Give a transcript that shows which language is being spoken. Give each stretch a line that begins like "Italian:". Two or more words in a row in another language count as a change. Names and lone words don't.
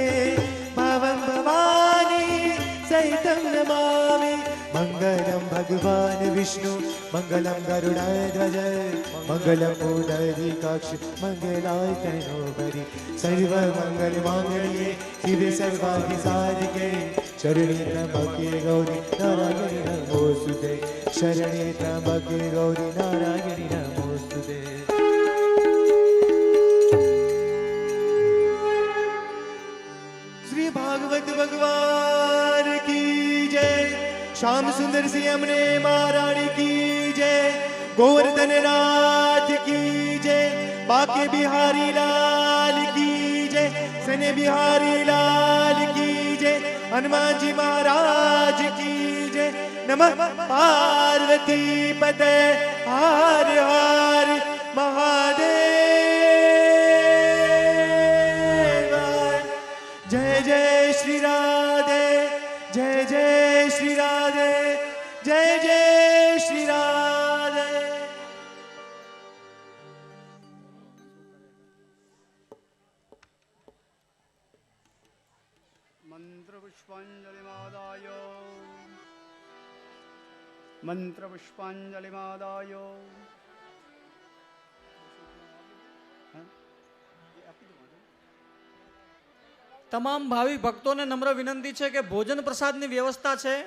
Sanskrit: भावं भवानी सहितं नमामि मंगलम भगवान विष्णु मंगलम गरुड़ध्वज मंगलम पुंडरीकाक्ष मंगलाय तनोहरि सर्व मंगल मांगल्ये शिवे सर्वार्थ साधिके शरण्ये त्र्यंबके गौरी नारायणी नमोस्तुते शरण्ये त्र्यंबके गौरी नारायणी नमोस्तुते
Hindi: श्री भागवत भगवान की जय श्याम सुंदर सिंह हमने महारानी की जय गोवर्धन नाथ की जय बाके बिहारी लाल की जय सने बिहारी लाल की जय हनुमान जी महाराज की जय
Sanskrit: नमः पार्वती पते
Hindi: हर हर महादेव जय जय श्री राधे जय जय श्री राधे जय जय श्री राधे
Gujarati: મંત્રપુષ્પાંજલિમાદાય તમામ ભાવિક ભક્તોને નમ્ર વિનંતી છે કે ભોજન પ્રસાદની વ્યવસ્થા છે.